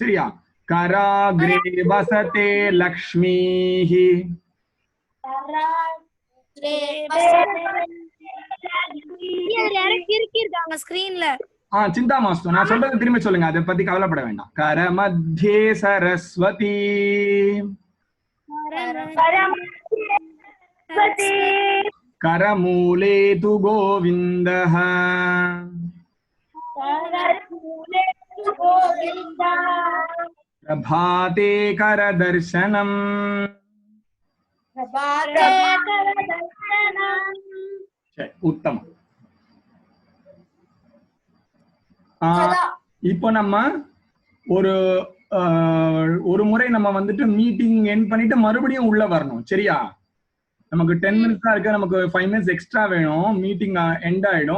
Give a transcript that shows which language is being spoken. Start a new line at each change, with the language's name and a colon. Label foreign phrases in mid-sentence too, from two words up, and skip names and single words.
Tamil: சரியா?
Sanskrit: कराग्रे वसते लक्ष्मी.
Tamil: சிந்தா மாஸ்டர், நான் சொல்றது திரும்ப சொல்லுங்க, அதை பத்தி கவலைப்பட வேண்டாம்.
Sanskrit: कर मध्ये सरस्वती. करमूले तु गोविन्दः प्रभाते करदर्शनम् उत्तम।
Tamil: இப்போ நம்ம ஒரு முறை நம்ம வந்துட்டு
English: meeting end
Tamil: பண்ணிட்டு மறுபடியும் உள்ள வரணும். சரியா? நமக்கு 10 minutes தான் இருக்கு, நமக்கு 5
English: minutes extra
Tamil: வேணும்,
English: meeting end
Tamil: ஆயிடும்.